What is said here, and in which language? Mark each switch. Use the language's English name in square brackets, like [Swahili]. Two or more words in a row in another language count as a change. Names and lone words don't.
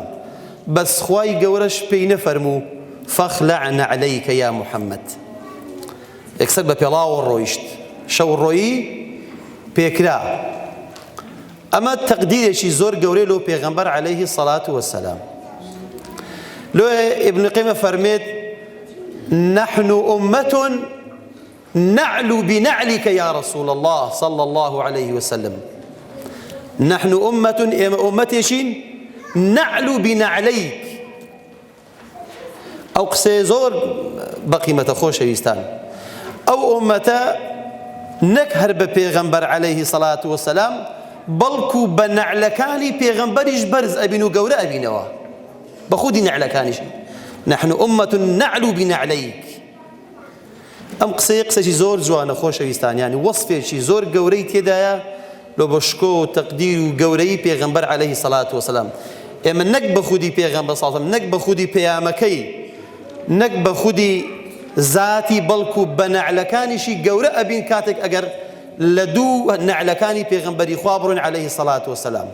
[Central Kurdish] بەس خوای گەورەش پێی نەفەرموو [Arabic] فەخلع نەعلەیکە یا محەممەد، [Central Kurdish] یەکسەر بە پێڵاوە ڕۆیشت، شەوڕۆیی پێکرا. ئەمە تەقدیرێکی زۆر گەورەی لەو پێغەمبەر [Arabic] عەلەیهی سەڵات وەسەلام. [Central Kurdish] لۆیە ئیبن قەیمە فەرمێت [Arabic] نحن أمة نعلو بنعلك يا رسول الله صلى الله عليه وسلم. نحن أمة أمتشين نعلو بنعليك. [Central Kurdish] أو قسەی زۆر بەقیمەتە خۆشەویستان. ئەو ئومەتە نەک هەر بە پێغەمبەر [Arabic] عەلەیهی سەڵات وەسەلام [Central Kurdish] بەڵکو بە نەعلەکانی پێغەمبەریش بەرز ئەبین و گەورە ئەبینەوە، بە خودی نەعلەکانیش. [Arabic] نحن أمة نعلو بنعليك. [Central Kurdish] ئەم قسەی زۆر جوانە خۆشەویستان، یعنی وەصفێکی زۆر گەورەی تێدایە لۆ بەشکۆ و تەقدیر و گەورەی پێغەمبەر [Arabic] عەلەیهی سەڵات وەسەلام. [Central Kurdish] ئێمە نەک بە خودی پێغەمبەر [Arabic] صلی الله علیه و سەلەم، [Central Kurdish] نەک بە خودی پەیامەکەی، نەک بە خودی ذاتی بەڵکو بە نەعلەکانیشی گەورە ئەبین کاتێک ئەگەر لە دوو نەعلەکانی پێغەمبەری خوا بڕۆین [Arabic] عەلەیهی سەڵات وەسەلام.